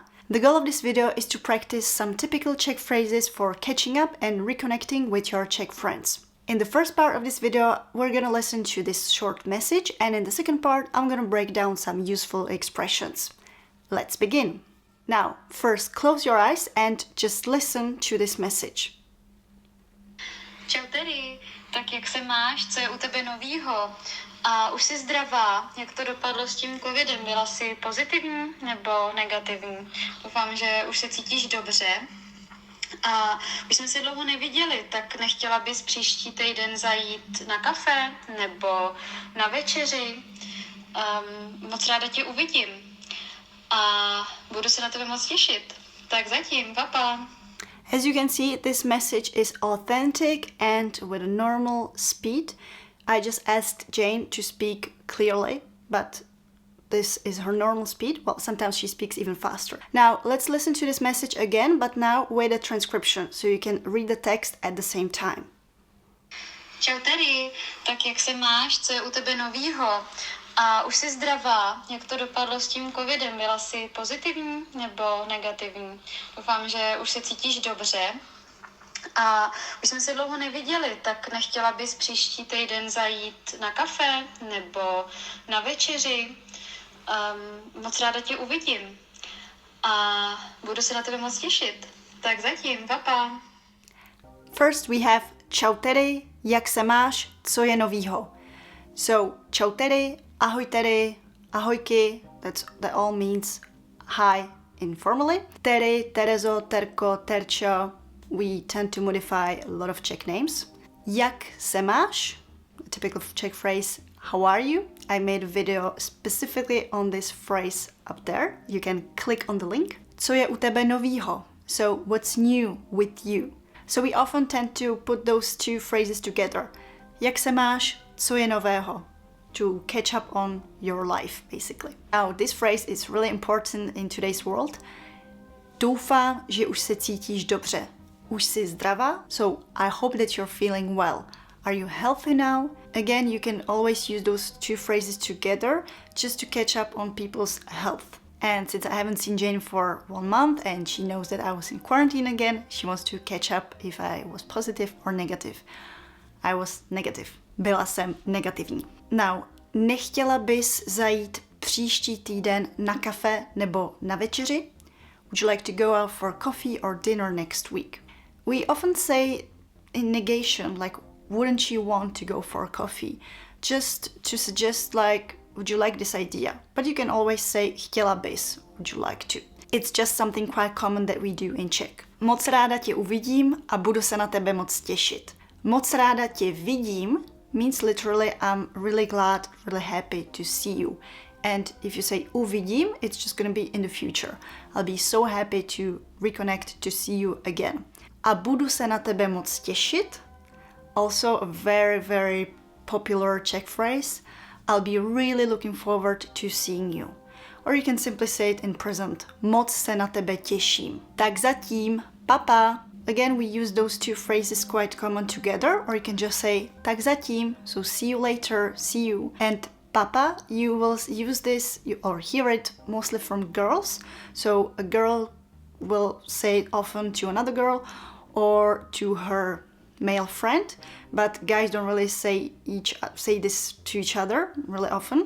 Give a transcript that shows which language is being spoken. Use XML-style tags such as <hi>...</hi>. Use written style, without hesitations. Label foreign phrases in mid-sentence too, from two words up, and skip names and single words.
<en>The goal of this video is to practice some typical Czech phrases for catching up and reconnecting with your Czech friends. In the first part of this video, we're gonna listen to this short message, and in the second part, I'm gonna break down some useful expressions. Let's begin. Now, first close your eyes and just listen to this message.</en> <cs>Čau Teri, tak jak se máš, co je u tebe novýho? A už jsi zdravá, jak to dopadlo s tím covidem? Byla jsi pozitivní nebo negativní? Doufám, že už se cítíš dobře. A už jsme se dlouho neviděli, tak nechtěla bys příští týden zajít na kafe nebo na večeři? Moc ráda tě uvidím a budu se na tebe moc těšit. Tak zatím, papa.</cs> <en>As you can see, this message is authentic and with a normal speed. I just asked Jane to speak clearly, but this is her normal speed. Well, sometimes she speaks even faster. Now, let's listen to this message again, but now with a transcription, so you can read the text at the same time.</en> <cs>Čau Teri, tak jak se máš, co je u tebe novýho? A už jsi zdravá, jak to dopadlo s tím covidem? Byla jsi pozitivní nebo negativní? Doufám, že už se cítíš dobře. A už jsme se dlouho neviděli, tak nechtěla bys příští týden zajít na kafe nebo na večeři? Moc ráda tě uvidím a budu se na tebe moc těšit. Tak zatím, papa.</cs> <en>First we have</en> <cs>Čau Teri, jak se máš, co je novýho? So, Čau Teri, ahoj Teri, ahojky,</cs> <en>that all means hi informally. Teri, Terezo, Terko, Terčo, we tend to modify a lot of Czech names.</en> <cs>Jak se máš,</cs> <en>a typical Czech phrase, how are you? I made a video specifically on this phrase up there. You can click on the link.</en> <cs>Co je u tebe novýho?</cs> <en>So, what's new with you? So we often tend to put those two phrases together.</en> <cs>Jak se máš, co je nového?</cs> <en>To catch up on your life, basically. Now, this phrase is really important in today's world.</en> <cs>Doufám, že už se cítíš dobře. Už jsi zdravá?</cs> <en>So, I hope that you're feeling well. Are you healthy now? Again, you can always use those two phrases together just to catch up on people's health. And since I haven't seen Jane for 1 month and she knows that I was in quarantine again, she wants to catch up if I was positive or negative. I was negative.</en> <cs>Byla jsem negativní. Now, nechtěla bys zajít příští týden na kafe nebo na večeři?</cs> <en>Would you like to go out for coffee or dinner next week? We often say in negation, like, wouldn't you want to go for a coffee? Just to suggest, like, would you like this idea? But you can always say,</en> <cs>chtěla bys,</cs> <en>would you like to? It's just something quite common that we do in Czech.</en> <cs>Moc ráda tě uvidím a budu se na tebe moc těšit. Moc ráda tě vidím</cs> <en>means literally I'm really glad, really happy to see you. And if you say uvidím, it's just going to be in the future. I'll be so happy to reconnect, to see you again.</en> <cs>A budu se na tebe moc těšit.</cs> <en>Also a very, very popular Czech phrase. I'll be really looking forward to seeing you. Or you can simply say it in present.</en> <cs>Moc se na tebe těším. Tak zatím, papa.</cs> <en>Again, we use those two phrases quite common together, or you can just say</en> <cs>tak zatím,</cs> <en>so see you later, see you. And papa, you will use this or hear it mostly from girls. So a girl will say it often to another girl or to her male friend, but guys don't really say this to each other really often.</en>